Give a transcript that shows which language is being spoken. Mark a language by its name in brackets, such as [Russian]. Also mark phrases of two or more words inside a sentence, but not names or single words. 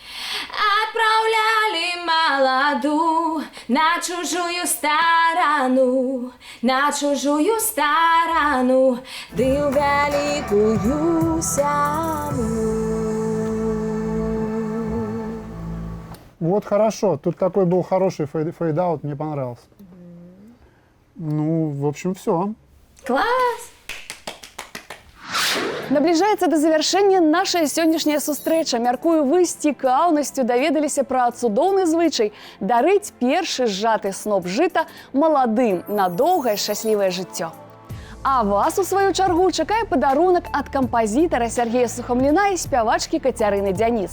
[Russian] Отправляли молоду на чужую сторону, ты в великую саму. Вот хорошо, тут такой был хороший фейдаут, мне понравился. Ну, в общем, все. Класс! [Belarusian] Набліжаецца да завяршэння нашая сённяшняя сустрэча. Мяркую, вы з цікаўнасцю даведаліся пра цудоўны звычай дарыць першы зжаты сноп жыта маладым на доўгае шчаслівае жыццё. А вас, у сваю чаргу, чакае падарунак ад кампазітара Сергея Сухамліна і спявачкі Кацярыны Дзяніс.